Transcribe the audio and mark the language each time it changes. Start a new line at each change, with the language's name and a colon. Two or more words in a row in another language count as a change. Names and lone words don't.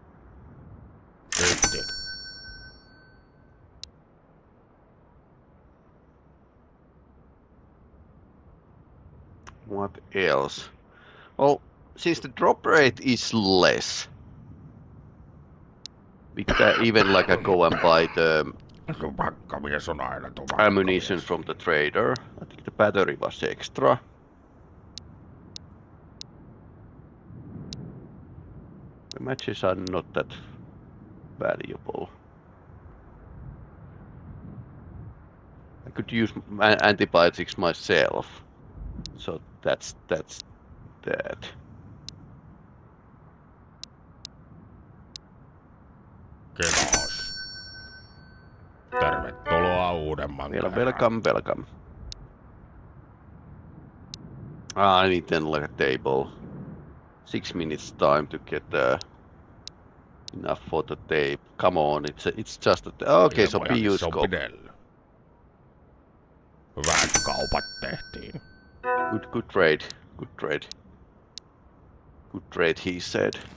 English: What else? Well, since the drop rate is less, we could even like go and buy the
Finnish: Tupakkamies on aina tupakkamies.
English: ammunition from the trader. I think the battery was extra. The matches are not that valuable. I could use antibiotics myself, so that's that.
Finnish: Kiitos. Tervetuloa uudemman kerran.
English: Welcome. I need then like a table. 6 minutes time to get enough for the tape. Come on, it's just a okay, so PU scope.
Finnish: Hyvät kaupat tehtiin.
English: Good trade. Good trade, he said.